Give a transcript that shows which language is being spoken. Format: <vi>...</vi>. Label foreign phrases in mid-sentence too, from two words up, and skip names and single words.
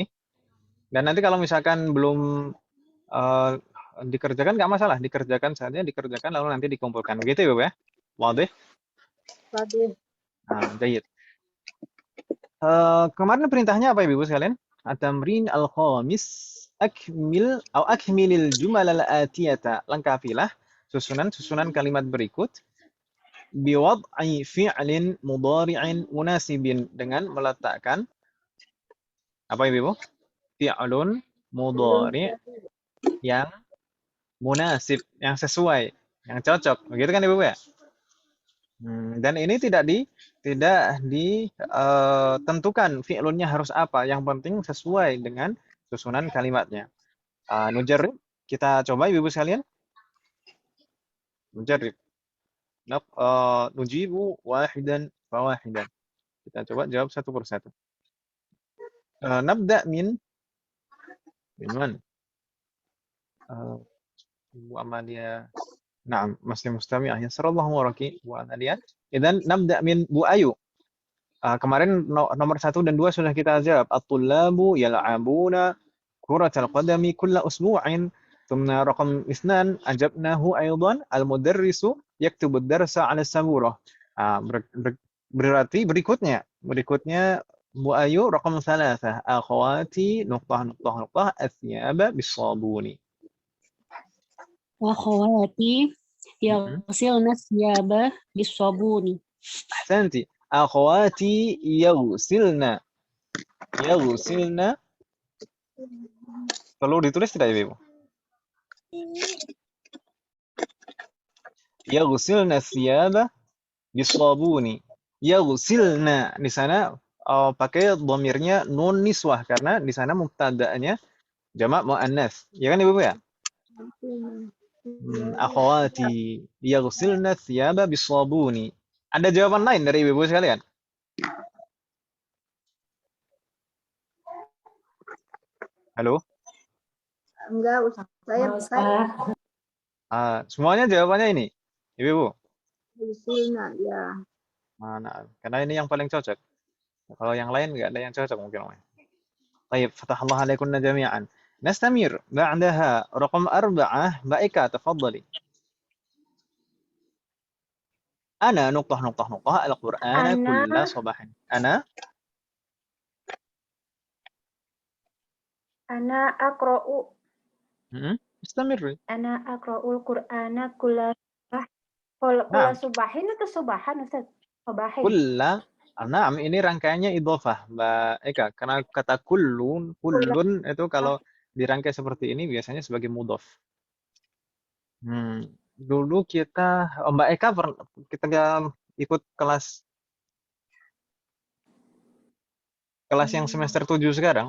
<id>Dan nanti kalau misalkan belum eh, dikerjakan nggak masalah, dikerjakan saja, dikerjakan lalu nanti dikumpulkan. Begitu Ibu ya. Wadah. Tadi Nah, jayid. Kemarin perintahnya apa Ibu sekalian?</id> <ar>التمرين الخامس أكمل الجمل الآتية.</ar> <id>Lengkapilah susunan kalimat berikut</id> <ar>بوضع فعل مضارع مناسب</ar> <id>dengan meletakkan apa Ibu? Fi'lun belum mudhari' yang munasib, yang sesuai, yang cocok. Begitu kan Ibu ya? Dan ini tidak ditentukan fi'lunnya harus apa. Yang penting sesuai dengan susunan kalimatnya. Nujarrib, kita coba Ibu sekalian. Nujarrib.</id> <ar>نجيب واحدا فواحدا.</ar> <id>Kita coba jawab satu persatu.</id> <ar>نبدأ من mana?</ar> <id>Ibu Amalia. Naam, masih mustami'</id> <ar>يسر الله وراك</ar> <id>Bu Amalia.</id> <ar>إذن نبدأ من Bu Ayu.</ar> <id>Kemarin nomor 1 dan 2 sudah kita jawab.</id> <ar>الطلاب يلعبون كرة القدم كل أسبوع. ثم رقم 2 أجبناه أيضا المدرس يكتب الدرس على السبورة.</ar> <id>Berarti berikutnya</id> <ar>Bu Ayu رقم 3 أخواتي نقطة نقطة نقطة الثياب بالصابون. أخواتي يغسلن الثياب بالصابون.</ar> <id>Ahsanti.</id> <ar>أخواتي يغسلن</ar> <id>perlu ditulis tidak Ibu?</id> <ar>يغسلن الثياب بالصابون.</ar> <id>Yaghsilna di sana pakai dhamirnya</id> <ar>نون النسوة</ar> <id>karena di sana mubtada'nya jamak muannats. Ya kan Ibu ya?</id> <ar>أخواتي يغسلن الثياب بالصابون.</ar> <id>Ada jawaban lain dari Ibu sekalian? Halo? enggak usah. Saya Semuanya jawabannya ini. Ibu. Silna ya. Mana? Karena ini yang paling cocok. Kalau yang lain nggak ada yang cocok mungkin.</id> <ar>طيب فتح الله عليكن جميعا. نستمر بعدها رقم 4 Mbak Eka تفضلي. أنا نقطة نقطة نقطة القرآن كل صباح. أنا أقرأ استمري. أنا أقرأ القرآن كل نعم. صباحٍ</ar> <id>atau</id> <ar>صباحًا أستاذ؟ صباحٍ.</ar> <id>Kulla. Nah, ini rangkaiannya idhofah Mbak Eka. Karena kata kullun itu kalau dirangkai seperti ini biasanya sebagai mudhof. Dulu Mbak Eka kita ikut kelas yang semester 7 sekarang.</id>